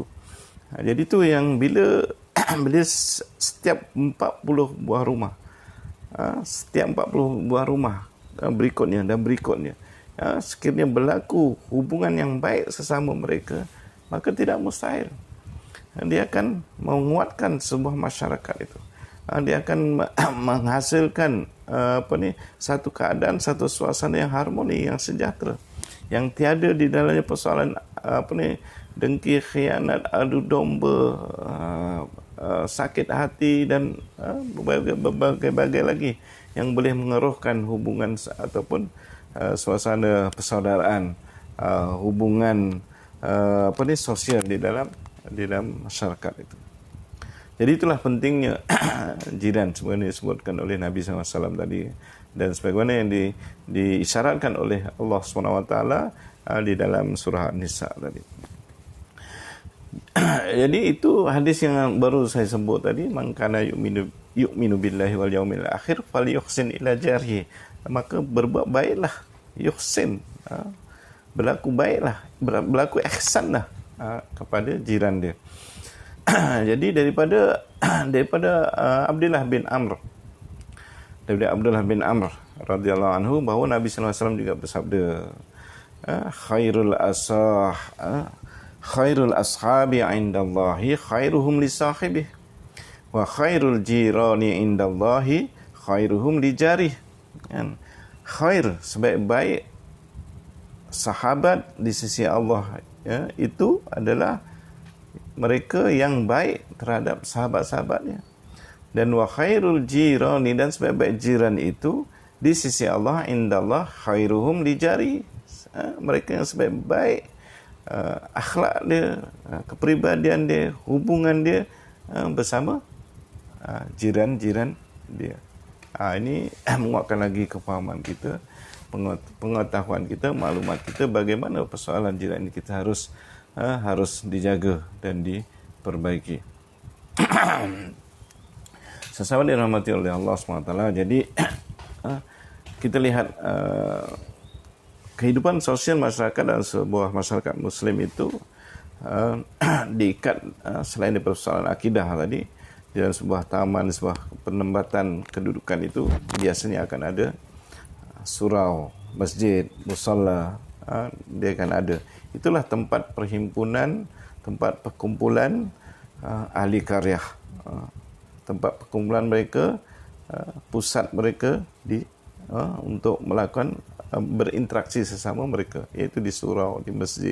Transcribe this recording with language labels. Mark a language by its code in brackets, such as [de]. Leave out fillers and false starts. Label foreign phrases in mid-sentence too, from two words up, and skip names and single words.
[ms] Jadi tu yang bila setiap 40 buah rumah, setiap 40 buah rumah berikutnya, sekiranya berlaku hubungan yang baik sesama mereka, maka tidak mustahil dia akan menguatkan sebuah masyarakat itu. Dia akan menghasilkan satu keadaan, satu suasana yang harmoni, yang sejahtera, yang tiada di dalamnya persoalan dengki, khianat, adu domba, sakit hati dan berbagai-bagai lagi yang boleh mengeruhkan hubungan ataupun suasana persaudaraan, hubungan sosial di dalam masyarakat itu. Jadi itulah pentingnya jiran sebenarnya disebutkan oleh Nabi SAW tadi, dan sebagaimana yang diisyaratkan oleh Allah SWT di dalam surah An-Nisa tadi. Jadi itu hadis yang baru saya sebut tadi, [ar] من كان يؤمن بالله واليوم الآخر فليحسن إلى جاره. [ms] Maka berbuat baiklah, yuhsin, berlaku baiklah, berlaku ihsanlah kepada jiran dia. Jadi daripada Abdullah bin Amr [ar] رضي الله عنه [ms] bahawa Nabi [ar] صلى الله عليه وسلم [ms] juga bersabda, [ar] خير الأصحاب عند الله خيرهم لصاحبه وخير الجيران عند الله خيرهم لجاره. [ms] Khair, sebaik-baik sahabat di sisi Allah, itu adalah mereka yang baik terhadap sahabat-sahabatnya. Dan [ar] وخير الجيران, [ms] dan sebaik-baik jiran itu di sisi Allah, [ar] عند الله خيرهم لجار. [ms] Mereka yang sebaik-baik akhlak dia, kepribadian dia, hubungan dia bersama jiran-jiran dia. Ini menguatkan lagi kefahaman kita, pengetahuan kita, maklumat kita bagaimana persoalan jiran ini kita harus dijaga dan diperbaiki. Sesama dirahmati oleh Allah SWT. Jadi kita lihat kehidupan sosial masyarakat dan sebuah masyarakat Muslim itu diikat selain dari persoalan akidah tadi, di dalam sebuah taman, sebuah penempatan kedudukan itu biasanya akan ada surau, masjid, musalla, dia akan ada. Itulah tempat perhimpunan, tempat perkumpulan ahli karyah, tempat perkumpulan mereka, pusat mereka untuk melakukan berinteraksi sesama mereka, iaitu di surau, di masjid.